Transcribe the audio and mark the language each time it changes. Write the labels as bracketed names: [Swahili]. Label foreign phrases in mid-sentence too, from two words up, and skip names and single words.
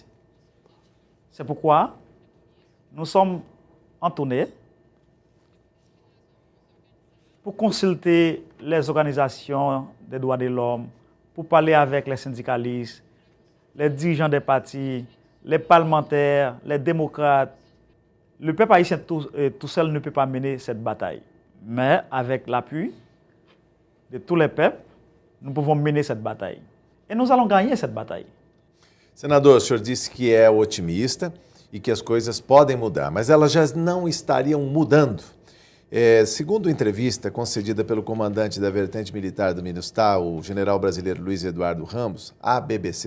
[French] C'est pourquoi nous sommes en tournée pour consulter les organisations des droits de l'homme, pour parler avec les syndicalistes, les dirigeants des partis, les parlementaires, les démocrates. Le peuple haïtien tout seul ne peut pas mener cette bataille. Mais avec l'appui de tous les peuples, nous pouvons mener cette bataille. [Portuguese] E nós vamos ganhar essa batalha. Senador, o senhor disse que é otimista e que as coisas podem mudar, mas elas já não estariam mudando. Segundo entrevista concedida pelo comandante da vertente militar do MINUSTAH, o general brasileiro Luiz Eduardo Ramos, à BBC